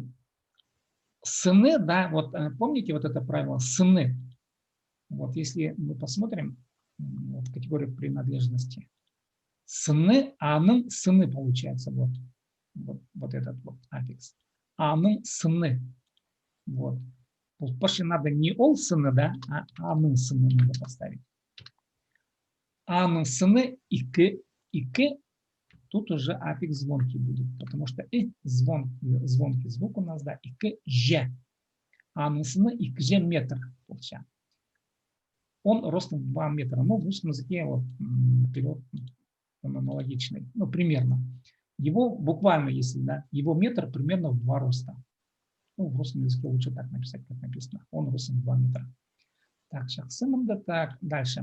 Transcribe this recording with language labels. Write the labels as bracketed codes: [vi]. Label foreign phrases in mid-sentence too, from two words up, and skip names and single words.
[ru] Сыны, да, вот помните вот это правило? [kjh] Сыны. [ru] Вот если мы посмотрим вот, категорию принадлежности. [kjh] Сыны, аның сыны получается. [ru] Вот этот вот аффикс. [kjh] Аның сыны. [ru] Вот. Пошли надо не [kjh] ол сыны, [ru] да, а [kjh] аның сыны [ru] надо поставить. [kjh] Аның сыны ики, [ru] тут уже аффикс звонкий будет, потому что звонкий звук у нас, да, ики же. [kjh] Аның сыны икже метр получается. [ru] Он ростом 2 метра. Ну, в русском языке вот, перевод аналогичный, ну, примерно. Его буквально, если, да, его метр примерно в 2 роста. Ну, в русском языке лучше так написать, как написано. Он ростом 2 метра. Так, сейчас так, дальше.